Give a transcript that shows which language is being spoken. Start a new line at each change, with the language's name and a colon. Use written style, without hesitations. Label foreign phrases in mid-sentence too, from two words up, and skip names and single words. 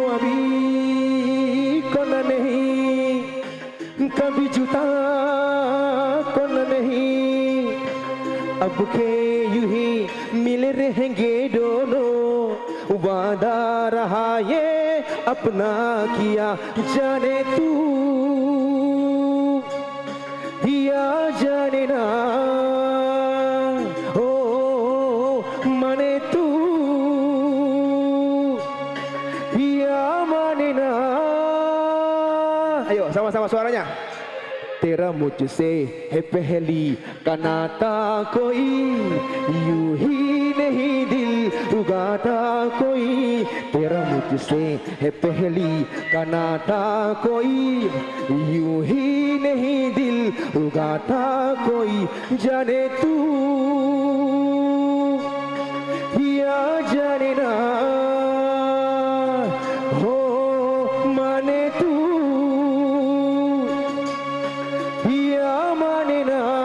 Hindi: अभी कौन नहीं कभी जुदा कौन नहीं अब के यूं ही मिल रहेंगे दोनों वादा रहा ये अपना किया जाने तू या जाने ना हो माने तू या माने ना.
Indonesian: Ayo sama-sama suaranya.
Hindi: तेरा मुझसे है पहली का नाता कोई यूं ही नहीं दिल उगाता कोई तेरा मुझसे है पहली का नाता कोई यूं ही नहीं दिल उगाता कोई जाने तू या जाने ना हो माने तू या माने ना.